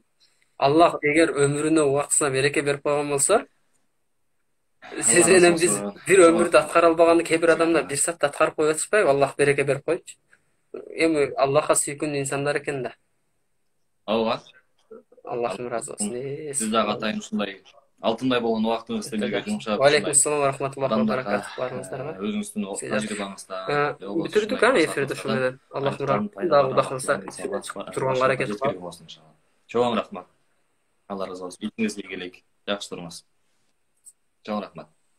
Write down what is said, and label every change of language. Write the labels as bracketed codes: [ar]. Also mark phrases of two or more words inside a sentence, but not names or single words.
[ky] Аллах эгер өмүрүнө убактысына береке берип койгон болсо, сиз менен биз бир өмүрдү аткара албаганды кээ бир адамдар бир саатта аткарып коюп атышпайбы? Аллах береке берип койчу. Эми Аллахка сүйкүндүү инсандар экен да. Ооба. Аллахым ыраазы болсун. Сиз дагы атайын ушундай алтындай болгон убактыңызды силерге жумшап, [ar] وعليكم السلام ورحمة الله و [ky] адамдарга баракатух барыңыздарга. өзүңүздүн тажрыйбаңыздан Бүтүрдүк эфирди ушу менен. Аллахым ыраазы дагы Кудай кылса турганга аракет кылам. Чоң рахмат. Алла разы болсун. Итиңиз ийгилик. Жакшы туруңуз. Чоң рахмат.